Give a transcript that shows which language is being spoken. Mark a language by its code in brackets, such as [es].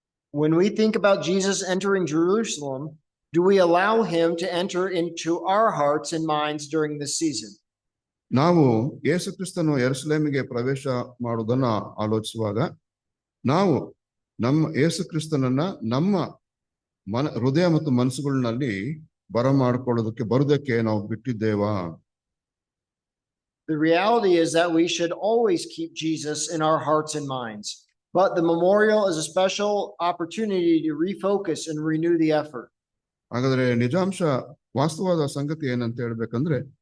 [en] When we think about Jesus entering Jerusalem, do we allow him to enter into our hearts and minds during this season? [kn] ನಾವು ಯೇಸು ಕ್ರಿಸ್ತನು ಯೆರೂಸಲೇಮಿಗೆ ಪ್ರವೇಶ ಮಾಡುವುದನ್ನ ಆಲೋಚಿಸುವಾಗ ನಾವು ನಮ್ಮ ಯೇಸು ಕ್ರಿಸ್ತನನ್ನ ನಮ್ಮ ಹೃದಯ ಮತ್ತು ಮನಸ್ಸುಗಳಲ್ಲಿ ಬರುವುದಕ್ಕೆ ನಾವು ಬಿಟ್ಟಿದ್ದೇವಾ? [en] The reality is that we should always keep Jesus in our hearts and minds, but the memorial is a special opportunity to refocus and renew the effort. [kn] ಹಾಗಾದ್ರೆ ನಿಜಾಂಶ ವಾಸ್ತವವಾದ ಸಂಗತಿ ಏನಂತ ಹೇಳ್ಬೇಕಂದ್ರೆ